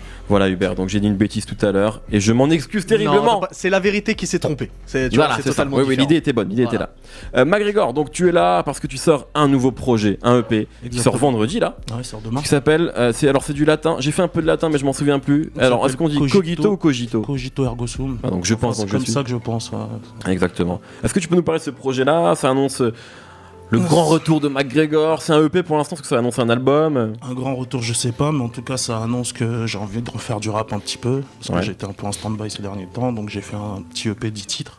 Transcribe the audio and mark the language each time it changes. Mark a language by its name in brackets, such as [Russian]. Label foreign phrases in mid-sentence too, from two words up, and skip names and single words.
[French] Voilà Hubert, donc j'ai dit une bêtise tout à l'heure et je m'en excuse terriblement. Non, c'est la vérité qui s'est trompée. C'est totalement ça. Oui, l'idée était bonne, était là. McGregor, donc tu es là parce que tu sors un nouveau projet, un EP qui sort vendredi là. Ouais, il sort demain. Qui s'appelle, c'est du latin. J'ai fait un peu de latin, mais je m'en souviens plus. Alors, est-ce qu'on dit cogito ou cogito? [Latin] Cogito ergo sum. [French] Donc je pense. C'est comme ça que je pense. Exactement. Est-ce que tu peux nous parler de ce projet-là? Ça annonce le grand retour de McGregor. C'est un EP pour l'instant, parce que ça annonce un album. Un grand retour, je sais pas, mais en tout cas, ça annonce que j'ai envie de refaire du rap un petit peu, parce que j'étais un peu en stand-by ces derniers temps, donc j'ai fait un petit EP 10 titres.